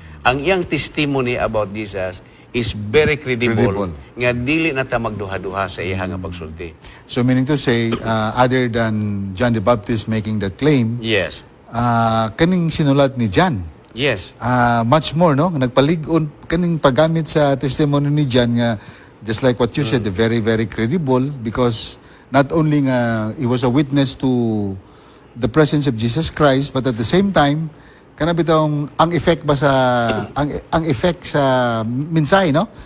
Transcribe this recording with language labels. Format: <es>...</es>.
<ceb>Ang iyang</ceb> <en>testimony about Jesus is very credible.</en> <ceb>Nga dili na ta magduha-duha sa iya nga pagsulti.</ceb> <en>So meaning to say, other than John the Baptist making that claim, Yes.</en> <ceb>kaning sinulat ni John,</ceb> <en>Yes. much more, no?</en> <ceb>Nagpalig-on kaning paggamit sa</ceb> <en>testimony ni John nga just like what you said, very, very credible because not only nga he was a witness to the presence of Jesus Christ, but at the same time,</en> <ceb>kana bitong ang effect ba sa ang effect sa mensahe,</ceb> <en>no?</en>